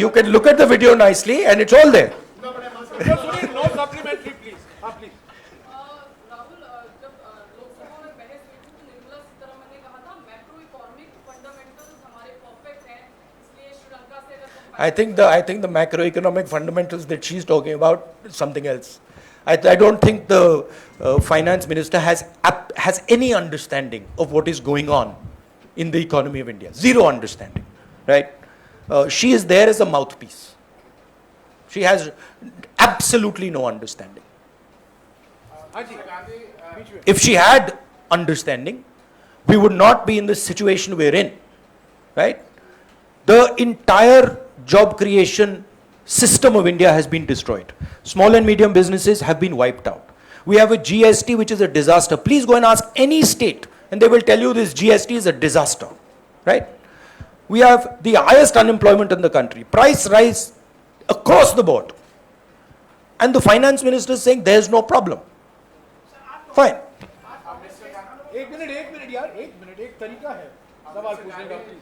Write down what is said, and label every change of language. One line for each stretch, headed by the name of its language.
English: You can look at the video nicely, and it's all there.
Hindi: चाहिए।
English: Sunil, no supplementary please.
Hindi: हाँ please. Rahul, जब लोकसभा में बहस हुई थी तो निर्मला सीतारमण ने कहा था मैक्रो इकोनॉमिक फंडामेंटल्स हमारे परफेक्ट हैं, इसलिए श्रीलंका से अगर
English: I think the macroeconomic fundamentals that she's talking about is something else. I don't think the finance minister has any understanding of what is going on in the economy of India. Zero understanding, right? She is there as a mouthpiece. She has absolutely no understanding.
Hindi: हाँ जी, बीच में।
English: If she had understanding, we would not be in the situation we're in, right? The entire job creation system of India has been destroyed. Small and medium businesses have been wiped out. We have a GST which is a disaster. Please go and ask any state and they will tell you this GST is a disaster, right? We have the highest unemployment in the country. Price rise across the board. And the finance minister is saying there is no problem. Fine.
Hindi: एक minute यार, एक तरीका है सवाल पूछने का।